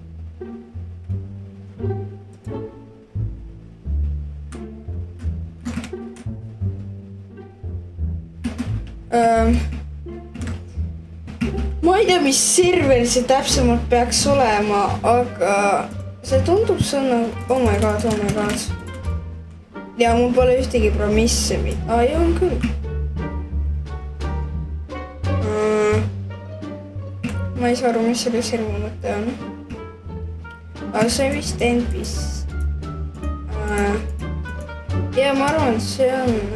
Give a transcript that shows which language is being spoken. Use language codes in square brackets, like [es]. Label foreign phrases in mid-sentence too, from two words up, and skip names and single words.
[et] Ma ei tea, mis server see täpsemalt peaks olema, aga see tundub sõnna, [en] oh my god. [et] Ja mul pole ühtegi promisse. Ei on küll. Ma ei saa aru, mis selle server mõte on. Aga see vist endis. Ja ma arvan, et see on...